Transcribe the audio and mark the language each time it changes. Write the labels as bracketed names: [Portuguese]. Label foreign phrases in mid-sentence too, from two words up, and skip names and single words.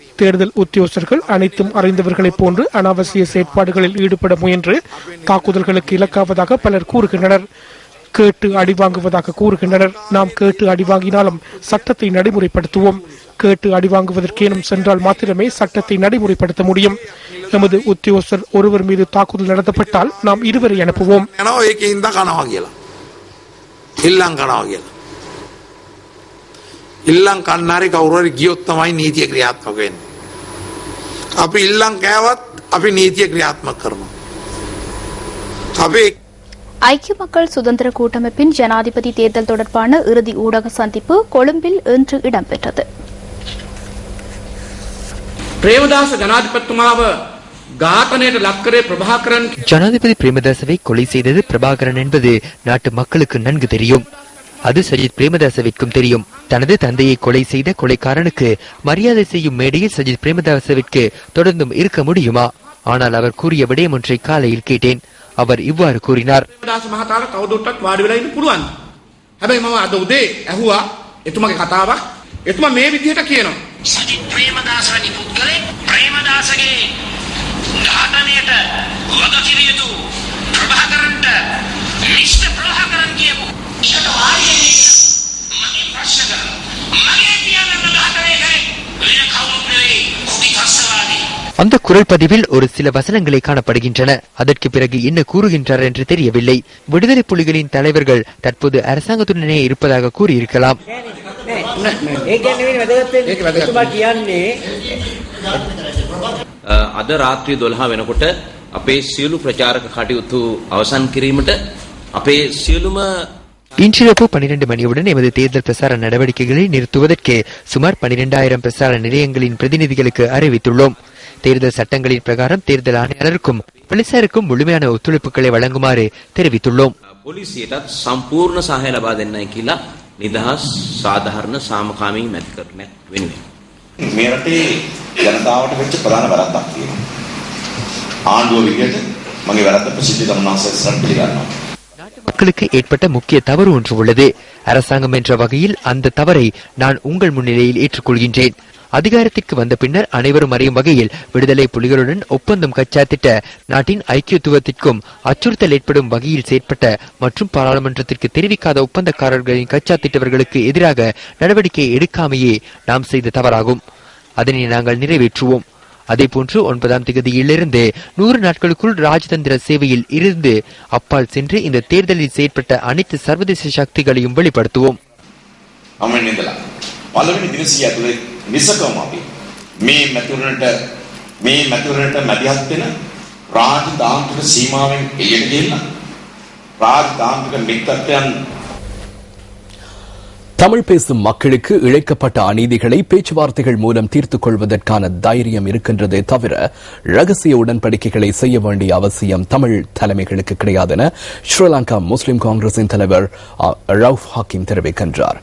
[Tamil] தேர்தல் உத்தியோகஸ்தர்கள் அனைத்தும் அறிந்தவர்களைப் போன்று அனாவசிய செயற்பாடுகளில் ஈடுபட முயன்று தாக்குதல்களுக்கு இலக்காவதாக பலர் கூறுகின்றனர். கேட்டு அடிவாங்குவதாக கூறுகின்றனர். நாம் கேட்டு அடிவாங்கினாலும் சட்டத்தை நடைமுறைப்படுத்துவோம். கேட்டு அடிவாங்குவதற்கேனும் சென்றால் மாத்திரமே சட்டத்தை நடைமுறைப்படுத்த முடியும். எமது உத்தியோகஸ்தர் ஒருவர் மீது தாக்குதல் நடத்தப்பட்டால் நாம் இருவரை அனுப்புவோம். [Sinhala] ඉල්ලං කන්නාරේ කවුරුහරි ගියොත් තමයි නීතිය ක්‍රියාත්මක වෙන්නේ. අපි ඉල්ලං කෑවත් අපි නීතිය ක්‍රියාත්මක කරනවා. අපි [Tamil] ஐக்கிய மக்கள் சுதந்திர கூட்டமைப்பின் ஜனாதிபதி தேர்தல் தொடர்பான இறுதி ஊடக சந்திப்பு கொழும்பில் இன்று இடம்பெற்றது. [Sinhala] ප්‍රේමදාස ජනාධිපතිතුමාව ඝාතනයට ලක්කරේ ප්‍රභාකරන් [Tamil] ஜனாதிபதி பிரேமதாசவை கொலை செய்தது பிரபாகரன் என்பது நாட்டு மக்களுக்கு நன்கு தெரியும். அது சஜித் பிரேமதாசவிற்கும் தெரியும். தனது தந்தையை கொலை செய்த கொலைக்காரனுக்கு மரியாதை செய்யும் மேடையில் சஜித் பிரேமதாசவிற்கு தொடர்ந்தும் இருக்க முடியுமா? ஆனால் அவர் கூறிய விடயம் ஒன்றை காலையில் கேட்டேன். அவர் இவ்வாறு கூறினார். [Sinhala] ප්‍රේමදාස මහතාට තවදුරටත් වාඩි වෙලා ඉන්න පුළුවන්. හැබැයි මම අද උදේ ඇහුවා එතුමාගේ කතාවක්. එතුමා මේ විදිහට කියනවා. සජිත් ප්‍රේමදාස වැනි පුද්ගලෙක් ප්‍රේමදාසගේ ඝාතනයට වගකිව යුතු ප්‍රභාකරන්ට මිස්ටර් ප්‍රභාකරන් කියපු ඊට වාරියේ මගේ ප්‍රශ්න කරනවා. මගේ පියාණන් ඝාතනය කරේ වෙන කවුරුත් නෙවෙයි කුටිකස්සවාදී. [Tamil] அந்த குரல் பதிவில் ஒரு சில வசனங்களை காணப்படுகின்றன. அதற்கு பிறகு என்ன கூறுகின்றார் என்று தெரியவில்லை. விடுதலை புலிகளின் தலைவர்கள் தற்போது அரசாங்கத்துடனே இருப்பதாக கூறியிருக்கலாம். [Sinhala] අද රාත්‍රී 12 වෙනකොට අපේ සියලු ප්‍රචාරක කටයුතු අවසන් කිරීමට අපේ සියලුම [Tamil] இன்றிரவு 12 மணியுடன் எமது தேர்தல் பிரசார நடவடிக்கைகளை நிறுத்துவதற்கு சுமார் 12,000 பிரசார நிலையங்களின் பிரதிநிதிகளுக்கு அறிவித்துள்ளோம். தேர்தல் சட்டங்களின் பிரகாரம் தேர்தல் ஆணையாளருக்கும் போலீசாருக்கும் முழுமையான ஒத்துழைப்புகளை வழங்குமாறு தெரிவித்துள்ளோம். [Sinhala] පොලිසියටත් සම්පූර්ණ සහාය ලබා දෙන්නයි කියලා නිදහස් සාධාරණ සාමකාමී මැතිකරණයක් වෙනුවෙන් මේ රටේ ජනතාවට වෙච්ච ප්‍රධාන වැරද්දක් තියෙනවා. ආණ්ඩුව විදියට මගේ වැරද්ද ප්‍රසිද්ධ කරනවාසේ පිළිගන්නවා. [Tamil] மக்களுக்கு ஏற்பட்ட முக்கிய தவறு ஒன்று உள்ளது. அரசாங்கம் என்ற வகையில் அந்த தவறை நான் உங்கள் முன்னிலையில் ஏற்றுக்கொள்கின்றேன். அதிகாரத்திற்கு வந்த பின்னர் அனைவரும் அறியும் வகையில் விடுதலை புலிகளுடன் ஒப்பந்தம் கச்சாத்திட்ட நாட்டின் ஐக்கியத்துவத்திற்கும் அச்சுறுத்தல் ஏற்படும் வகையில் செயற்பட்ட மற்றும் பாராளுமன்றத்திற்கு தெரிவிக்காத ஒப்பந்தக்காரர்களின் கச்சாத்திட்டவர்களுக்கு எதிராக நடவடிக்கை எடுக்காமையே நாம் செய்த தவறாகும். அதனை நாங்கள் நிறைவேற்றுவோம். அதேபோன்று 9ஆம் தேதியிலிருந்து 100 நாட்களுக்குள் ராஜதந்திர சேவையில் இருந்து அப்பால் சென்று இந்த தேர்தலில் செயற்பட்ட அனைத்து சர்வதேச சக்திகளையும் வெளிப்படுத்துவோம். [Sinhala] නිසකම අපි මේ මැතිවරණට මැදිහත් වෙන රාජතාන්ත්‍රික සීමාවෙන් එළියට ගෙන්න රාජතාන්ත්‍රික මිත්‍රත්වයන් [Tamil] தமிழ் பேசும் மக்களுக்கு இழைக்கப்பட்ட அநீதிகளை பேச்சுவார்த்தைகள் மூலம் தீர்த்துக் கொள்வதற்கான தைரியம் இருக்கின்றதே தவிர ரகசிய உடன்படிக்கைகளை செய்ய வேண்டிய அவசியம் தமிழ் தலைமைகளுக்கு கிடையாது என ஸ்ரீலங்கா முஸ்லிம் காங்கிரசின் தலைவர் ரவுஃப் ஹக்கீம் தெரிவிக்கின்றார்.